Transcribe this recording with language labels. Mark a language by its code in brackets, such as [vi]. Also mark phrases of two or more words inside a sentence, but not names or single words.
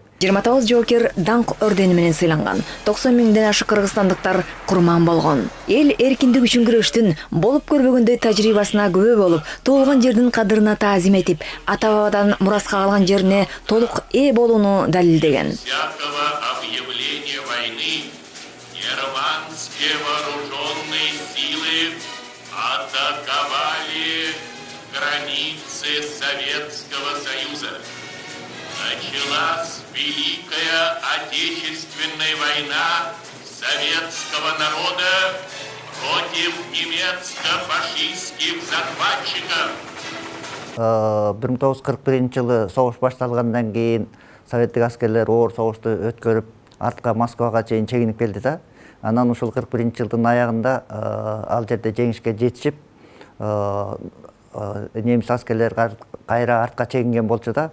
[ky] 29 жоокер даңк ордени менен сыйланган. 90 миңден ашык кыргызстандыктар курман болгон. Эл эркиндик үчүн күрөштүн болуп көрбөгөндөй тажрыйбасына күбө болуп, туулган жердин кадырына таазим этип, ата-бабадан мураска калган жерине толук ээ болууну далилдеген. [ru] Границы Советского Союза. Началась Великая Отечественная война советского народа против немецко-фашистских захватчиков. [ky] 1941 жылы согуш башталгандан кийин советтик аскерлер оор согушту өткөрүп, артка Москвага чейин чегинип келди да. Анан ушул 41 жылдын аягында ал жерде жеңишке жетишип, немис аскерлер кайра артка чегинген болчу да.